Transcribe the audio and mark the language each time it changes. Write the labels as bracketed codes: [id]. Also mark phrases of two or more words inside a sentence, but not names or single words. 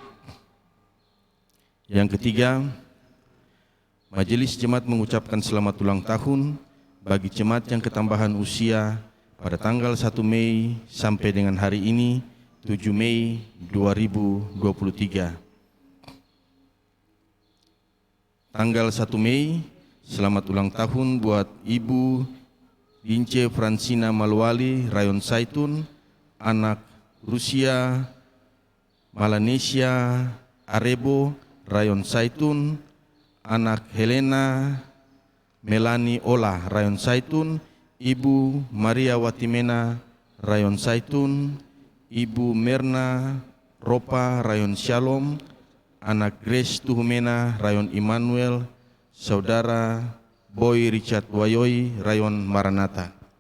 [id] Yang ketiga, Majelis Jemaat mengucapkan selamat ulang tahun bagi jemaat yang ketambahan usia pada tanggal 1 Mei sampai dengan hari ini 7 Mei 2023. Tanggal 1 Mei, selamat ulang tahun buat Ibu Dince Francina Malwali, Rayon Saitun, anak Rusia Malanesia Arebo, Rayon Saitun, anak Helena Melani Ola, Rayon Saitun, Ibu Maria Watimena, Rayon Saitun, Ibu Merna Ropa, Rayon Shalom, anak Grace Tuhumena, Rayon Immanuel, Saudara Boy Richard Wayoy, Rayon Maranatha.